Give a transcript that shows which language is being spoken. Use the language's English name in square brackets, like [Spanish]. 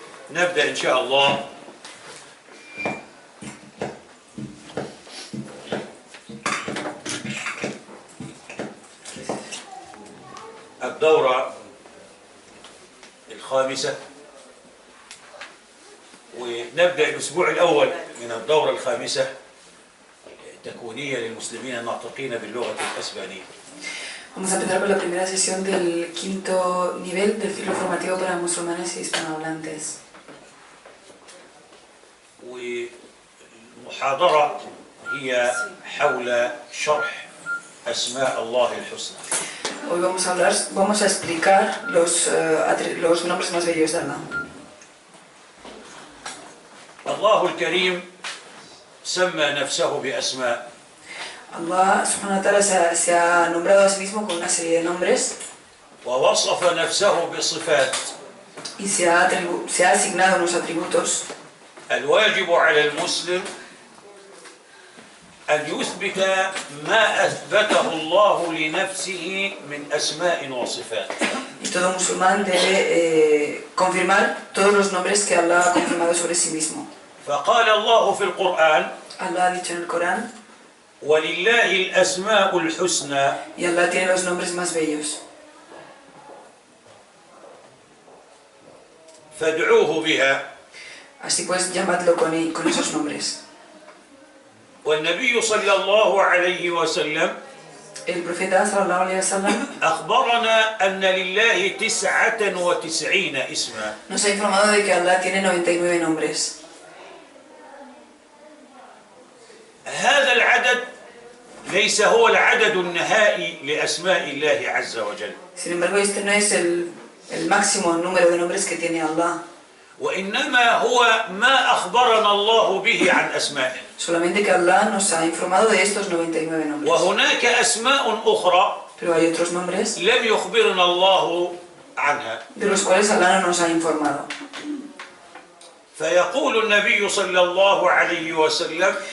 [Arabic] نبدأ إن شاء الله الدورة الخامسة، ونبدأ الأسبوع الأول من الدورة الخامسة تكوينية للمسلمين الناطقين باللغة الأسبانية. [Spanish] Vamos a empezar con la primera sesión del quinto nivel del ciclo formativo para musulmanes y hispanohablantes. [Arabic] والمحاضرة هي حول شرح أسماء الله الحسنى. [Spanish] Hoy vamos a explicar los nombres más bellos de Allah. [Arabic] الله الكريم سمى نفسه بأسماء. [Spanish] Allah [Arabic] subhanahu wa ta'ala [Spanish] se ha nombrado a sí mismo con una serie de nombres [Arabic] ووصف نفسه بصفات. [Spanish] y se ha asignado unos atributos. [Arabic] الواجب على المسلم أن يثبت ما أثبته الله لنفسه من أسماء وصفات. [Spanish] Y todo musulmán debe confirmar todos los nombres que Allah ha confirmado sobre sí mismo. [Arabic] فقال الله في القرآن: [Spanish] Allah ha dicho en el Corán: [Arabic] ولله الأسماء الحسنى. [Spanish] y Allah tiene los nombres más bellos. [Arabic] فادعوه بها. [Spanish] Así pues, llamadlo con esos nombres. [Arabic] والنبي صلى الله عليه وسلم [Spanish] El profeta [Arabic] sallallahu alaihi wasallam أخبرنا أن لله 99 اسما. [Spanish] nos ha informado de que Allah tiene 99 nombres. [Arabic] هذا العدد ليس هو العدد النهائي لأسماء الله عز وجل. [Spanish] Sin embargo, este no es el máximo número de nombres que tiene Allah. [Arabic] وإنما هو ما أخبرنا الله به عن أسمائه. [Spanish] Solamente que Allah nos ha informado de estos 99 nombres. [Arabic] وهناك أسماء أخرى [Spanish] Pero hay otros nombres [Arabic] لم يخبرنا الله عنها. [Spanish] de los cuales Allah no nos ha informado. [Arabic] فيقول النبي صلى الله عليه وسلم: